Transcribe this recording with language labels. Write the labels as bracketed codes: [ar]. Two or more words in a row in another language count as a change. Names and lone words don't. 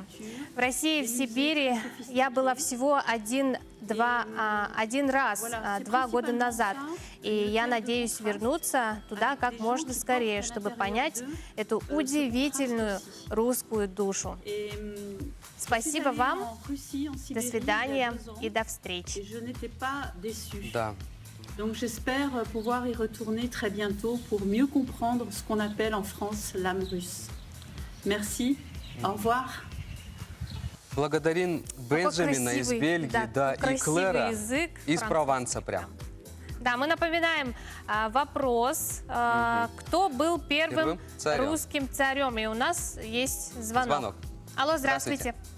[ru] В России, в Сибири я была всего один раз, 2 года назад. И я надеюсь вернуться туда как можно скорее, чтобы понять эту удивительную русскую душу. Спасибо вам. До свидания и до встречи. Да. [fr] Donc j'espère pouvoir y retourner très bientôt pour mieux comprendre ce qu'on appelle en France l'âme russe. Merci, au revoir. [ru] Благодарим Бенджамина из Бельгии, да, и Клэра из Прованса прям. Да, мы напоминаем вопрос, кто был первым русским царем. И у нас есть звонок. Алло, здравствуйте.